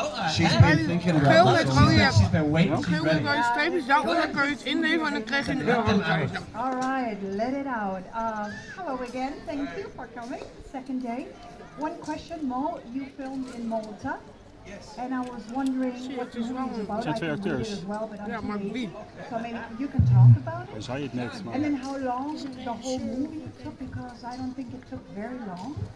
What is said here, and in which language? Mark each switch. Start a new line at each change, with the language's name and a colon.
English: She's been thinking about that. She's been waiting. She's ready.
Dutch: Streepjes, daaronder kan je het innemen en dan krijg je een euro.
English: All right, let it out. Hello again, thank you for coming. Second day. One question, Mo, you filmed in Malta. Yes. And I was wondering what the movie is about. I can read it as well, but
Dutch: Ja, maar wie?
English: so maybe you can talk about it.
Dutch: Zei het net, maar...
English: And then how long the whole movie took, because I don't think it took very long.